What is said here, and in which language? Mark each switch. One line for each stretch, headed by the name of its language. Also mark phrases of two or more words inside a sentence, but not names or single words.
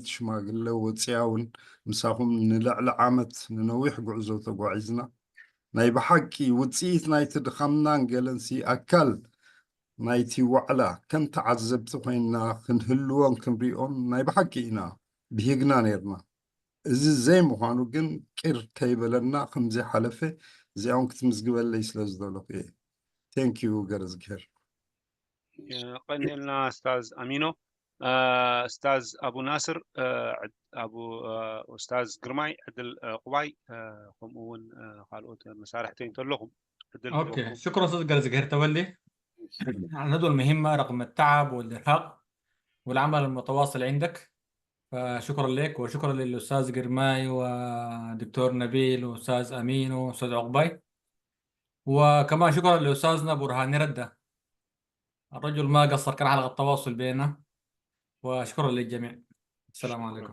Tigrinya: ሽማግለ ወፅያውን ምሳኹም ንልዕሊ ዓመት ንነዊሕ ጉዕዞ ተጓዒዝና ናይ ብሓቂ ውፅኢት ናይቲ ድኻምናን ገለንሲ ኣካል ናይቲ ዋዕላ ከም ተዓዘብቲ ኮይንና ክንህልዎን ክንሪኦም ናይ ብሓቂ ኢና ብሂግና ነርና እዚ ዘይምዃኑ ግን ቂር ከይበለና ከምዚ ሓለፈ እዚኦም ክትምዝግበለይ ስለ ዝደለኹ እየ ቴንኪዩ ገረዝግሄር ቀኒልና ኡስታዝ ኣሚኖ ኡስታዝ ኣቡ ናስር ኡስታዝ ግርማይ ዕድል ቁባይ ከምኡ እውን ካልኦት መሳርሕቲ እንተለኹም
Arabic: اوكي شكرا استاذ جرزجهر تولي الندوة المهمة رغم التعب والإرهاق والعمل المتواصل عندك فشكرا لك وشكرا للأستاذ جرماي ودكتور نبيل وأستاذ أمين وأستاذ عقباي وكمان شكرا لأستاذنا برهان ردة الرجل ما قصر كان حلقة التواصل بيننا وشكرا للجميع السلام عليكم